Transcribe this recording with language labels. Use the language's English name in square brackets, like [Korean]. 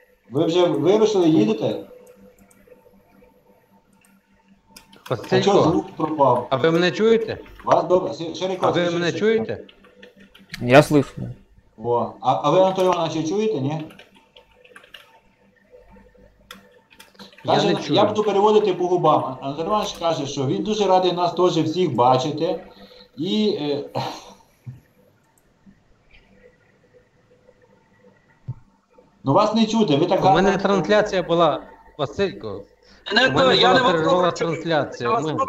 [Ukrainian] Ви вже вирушили, їдете? А чого звук пропав? А ви мене чуєте? Вас добре. А ви мене чуєте? [Russian] Я слышу. О. [Ukrainian] А ви, Анатолій Іванович, чуєте, ні? Каже, я буду переводити по губам. Анатолій Іванович каже, що він дуже радий нас теж всіх бачити. І... Ну вас не чути, ви так гарно... У мене трансляція була, Василько. Я не можу трансляція.